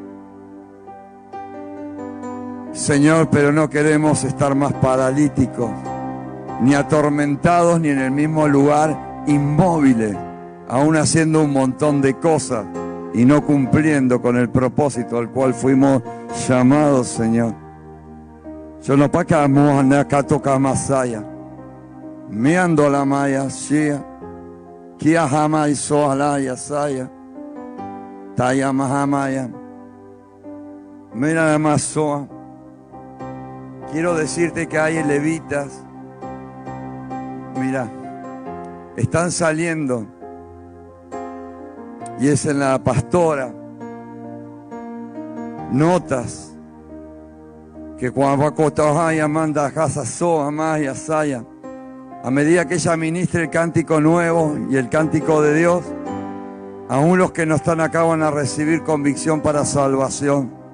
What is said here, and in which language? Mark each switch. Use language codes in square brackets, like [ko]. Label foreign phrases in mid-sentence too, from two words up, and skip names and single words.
[es] Señor, pero no queremos estar más paralíticos, ni atormentados, ni en el mismo lugar, inmóviles, aún haciendo un montón de cosas y no cumpliendo con el propósito al cual fuimos llamados, Señor. Yo no pacamos a Nakatoka Masaya, meando la maya, Shia, Kia Hamay Soalaya Saya, Taya Mahamaya, mira la Masoa. Quiero decirte que hay levitas, mira, están saliendo, y es en la pastora, notas que cuando va manda casa soa maya saya, a medida que ella ministre el cántico nuevo y el cántico de Dios, aún los que no están acá van a recibir convicción para salvación.